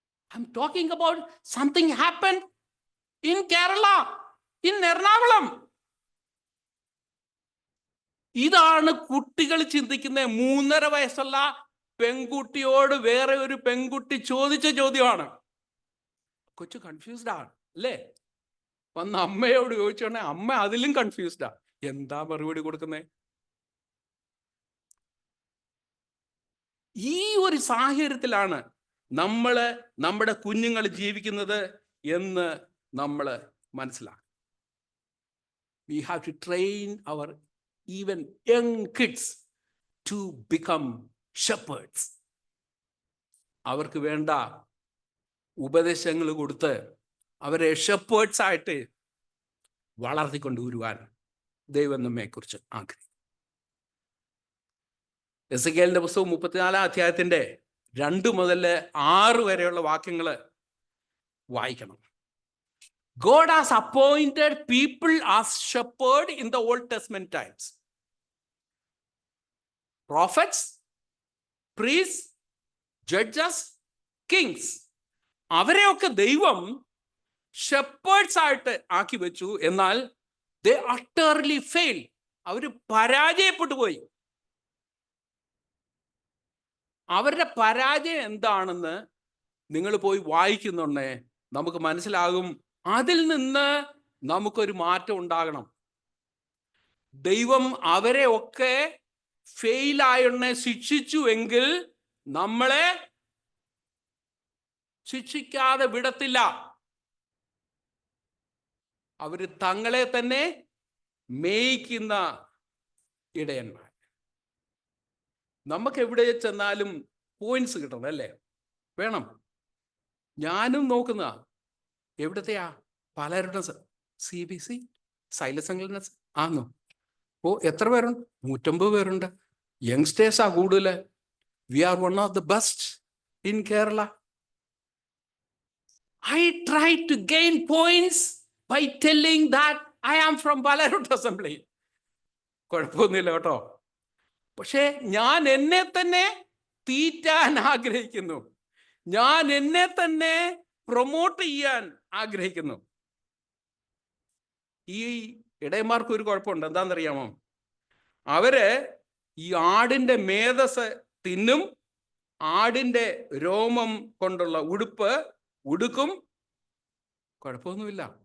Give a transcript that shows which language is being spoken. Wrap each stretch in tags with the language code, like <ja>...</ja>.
<en>I'm talking about something happened in Kerala, in Ernakulam.</en> <ml>ഇതാണ് കുട്ടികൾ ചിന്തിക്കുന്നത്. 3.5 വയസ്സുള്ള പെൺകുട്ടിയോട് വേറെ ഒരു പെൺകുട്ടി ചോദിച്ച ചോദ്യമാണ്. കൊച്ചു കൺഫ്യൂസ്ഡ് ആണ് അല്ലേ? വന്ന് അമ്മയോട് ചോദിച്ചോണ്ടേ അമ്മ അതിലും കൺഫ്യൂസ്ഡാ. എന്താ മറുപടി കൊടുക്കുന്നേ? ഈ ഒരു സാഹചര്യത്തിലാണ് നമ്മുടെ കുഞ്ഞുങ്ങൾ ജീവിക്കുന്നത് എന്ന് നമ്മൾ മനസ്സിലാക്കും.</ml> <en>We have to train our even young kids to become shepherds.</en> <ml>അവർക്ക് വേണ്ട ഉപദേശങ്ങൾ കൊടുത്ത് അവരെ ഷെപ്പേർഡ്സ് ആയിട്ട് വളർത്തിക്കൊണ്ടുവരുവാൻ ദൈവം നമ്മെക്കുറിച്ച് ആഗ്രഹിക്കുന്നു. എസെക്കിയേലിന്റെ പുസ്തകം 34 അധ്യായത്തിന്റെ 2 മുതൽ 6 വരെയുള്ള വാക്യങ്ങൾ വായിക്കണം.</ml> <en>God has appointed people as shepherd in the Old Testament times. Prophets, priests, judges, kings.</en> <ml>അവരെയൊക്കെ ദൈവം ഷെപ്പേർഡ്സ് ആയിട്ട് ആക്കി വെച്ചു. എന്നാൽ</ml> <en>they utterly failed.</en> <ml>അവർ പരാജയപ്പെട്ടു പോയി. അവരുടെ പരാജയം എന്താണെന്ന് നിങ്ങൾ പോയി വായിക്കുന്നുണ്ടേ നമുക്ക് മനസ്സിലാകും. അതിൽ നിന്ന് നമുക്കൊരു മാറ്റം ഉണ്ടാകണം. ദൈവം അവരെ ഒക്കെ ഫെയിലായൊന്നെ ശിക്ഷിച്ചു എങ്കിൽ നമ്മളെ ശിക്ഷിക്കാതെ വിടത്തില്ല. അവര് തങ്ങളെ തന്നെ മേയ്ക്കുന്ന ഇടയന്മാർ. നമുക്ക് എവിടെ ചെന്നാലും പോയിന്റ്സ് കിട്ടണം അല്ലേ? വേണം. ഞാനും നോക്കുന്ന എവിടത്തെയാ? പലരുടെ CBC സൈലസ് ആംഗ്ലിക്കൻസ് ആന്നോ? എത്ര പേരുണ്ട്? 150 പേരുണ്ട്. യങ്സ്റ്റേഴ്സാ കൂടുതൽ.</ml> <en>We are one of the best in Kerala. I try to gain points by telling that I am from Balarut Assembly.</en> <ml>കുഴപ്പമൊന്നുമില്ല കേട്ടോ. പക്ഷേ ഞാൻ എന്നെ തന്നെ തീറ്റാൻ ആഗ്രഹിക്കുന്നു. ഞാൻ എന്നെ തന്നെ പ്രൊമോട്ട് ചെയ്യാൻ ആഗ്രഹിക്കുന്നു. ഈ ഇടയന്മാർക്ക് ഒരു കുഴപ്പമുണ്ട്. എന്താണെന്നറിയാമോ? അവര് ഈ ആടിന്റെ മേധസ് തിന്നും, ആടിന്റെ രോമം കൊണ്ടുള്ള ഉടുപ്പ് ഉടുക്കും. കുഴപ്പമൊന്നുമില്ല.</ml>